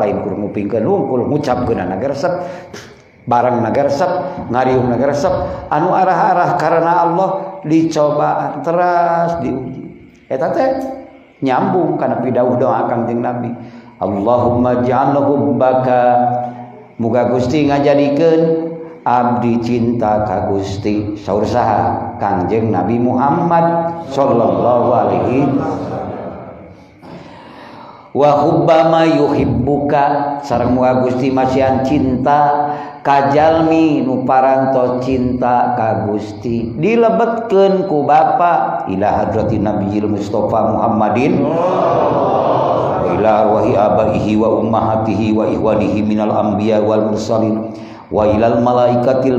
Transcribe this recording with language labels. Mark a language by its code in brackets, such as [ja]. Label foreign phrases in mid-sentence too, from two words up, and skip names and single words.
[su] lain kudu ngupingkeun hungkul ngucapkeunana ge resep barang ge resep ngariungna ge resep anu arah-arah karena Allah dicoba teras diuji eta teh nyambung kana pidawuh doa Kangjeng Nabi [ar] اللهم اجعله حبك [su] muga Gusti ngajadikeun abdi cinta ka Gusti saur saha Kangjeng Nabi Muhammad [ar] صلى الله عليه وحب من يحبك [su] sareng muga Gusti masihan cinta ka jalmi nu parantos cinta ka Gusti dilebetkeun ku bapa [ar] إلى حضرة النبي المصطفى محمد إلى أرواح آبائه وأمهاته وإخوانه من الأنبياء والمرسلين وإلى الملائكة